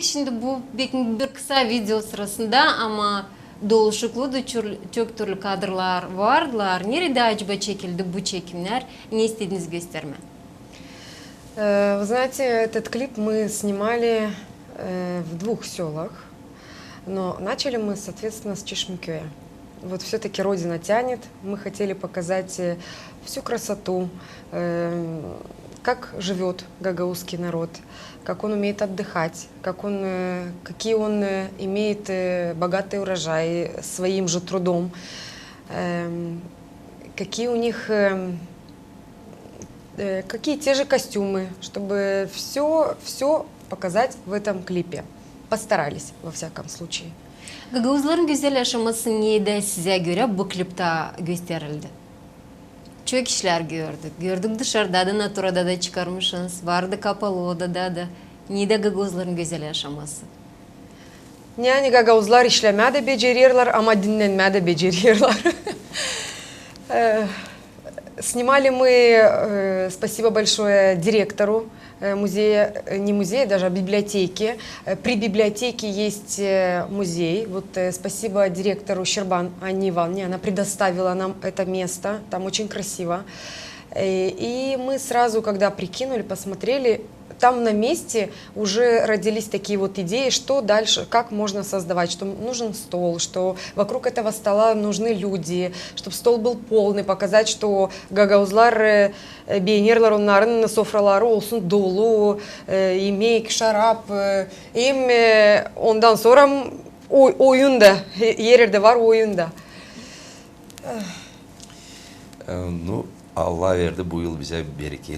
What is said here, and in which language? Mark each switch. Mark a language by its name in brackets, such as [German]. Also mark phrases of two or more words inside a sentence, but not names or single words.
[Gagauz] Şimdi bu bir kısa video sırasında ama doluşuklu da çok türlü kadrlar vardılar. Nerede acaba çekildi bu çekimler? Ne istediniz gösterme? [Russian] Вы знаете, этот клип мы снимали в 2 селах, но начали мы, соответственно, с Чешмекёя. Вот все-таки Родина тянет, мы хотели показать всю красоту, как живет гагаузский народ, как он умеет отдыхать, какие он имеет богатый урожай своим же трудом, какие у них, какие те же костюмы, чтобы все показать в этом клипе. Постарались, во всяком случае. [Gagauz] Gagavuzların güzel yaşaması neydi size göre bu klipte gösterildi? Çok işler gördük. Gördük dışarıda da, naturada da çıkarmışsınız. Vardı kapalı odada da. Neydi Gagavuzların güzel yaşaması? Yani Gagavuzlar işleme de beceriyorlar ama dinlenme de beceriyorlar. [Russian] Снимали мы, спасибо большое директору музея, не музея, даже а библиотеки. При библиотеке есть музей. Вот спасибо директору Щербан Анне Ивановне, она предоставила нам это место, там очень красиво. И мы сразу, когда прикинули, посмотрели, там на месте уже родились такие вот идеи, что дальше, как можно создавать, что нужен стол, что вокруг этого стола нужны люди, чтобы стол был полный, показать, что [Gagauz] Gagavuzlar beğenirler onların sofraları olsun dolu, yemek, şarap, hem ondan sonra oyunda, her yerde var oyunda. Ну, Allah verdi bu yıl bize bereket.